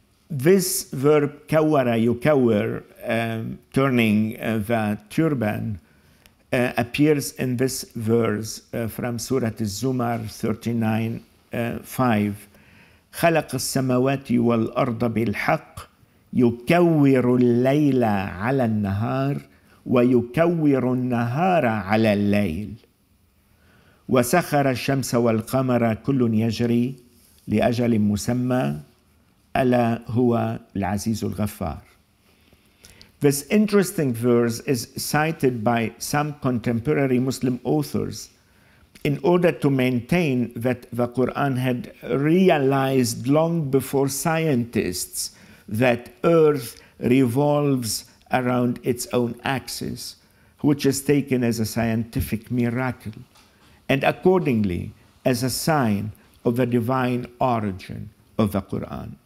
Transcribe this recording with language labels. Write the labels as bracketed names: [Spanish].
[English] This verb, كورة يكور, turning the turban, appears in this verse from Surah Al-Zumar 39:5. [Arabic] خلق السماوات والأرض بالحق يكور الليل على النهار ويكور النهار على الليل وسخر الشمس والقمر كل يجري لأجل مسمى ألا هو العزيز الغفار. [English] This interesting verse is cited by some contemporary Muslim authors in order to maintain that the Quran had realized long before scientists that Earth revolves around its own axis, which is taken as a scientific miracle, and accordingly as a sign of the divine origin of the Quran.